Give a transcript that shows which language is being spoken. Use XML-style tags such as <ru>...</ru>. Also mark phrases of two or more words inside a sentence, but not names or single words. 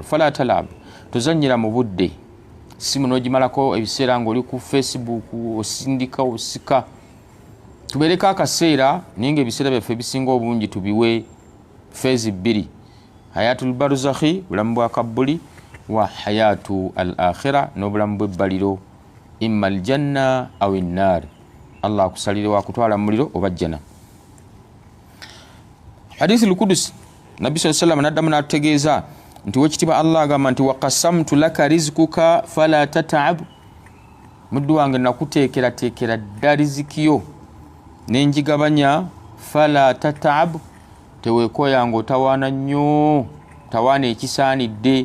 <ar>فلا تلعب</ar> <lg>tuzannyira mu budde, simu n'ogimalako ebiseera ng'oli ku Facebook osindika osika. Tubeereko akaseera naye ng'ebiseera byaffe ebisinga obungi tubiwe feezi bbiri,</lg> <ar>حياة البرزخ</ar> <lg>bulamu bwa kabbuli</lg> <ar>وحياة الآخرة</ar> <lg>n'obulamu bw'ebbaliro,</lg> <ar>إما الجنة أو النار.</ar> <lg>Allah akusalire wa kutwala mu muliro oba jjana.</lg> <ar>الحديث القدسي</ar> <lg>Nabi</lg> <ar>صلى الله عليه وسلم</ar> <lg>n'addamu n'atutegeeza nti wekitiibwa Allah agamba nti</lg> <ar>وقسمت لك رزقك فلا تتعب,</ar> <lg>muddu wange nakuteekerateekera dda riziki nenjigabanya,</lg> <ar>فلا تتعب</ar> <lg>teweekoya ng'otawaana nnyo, tawaana ekisaanidde.</lg>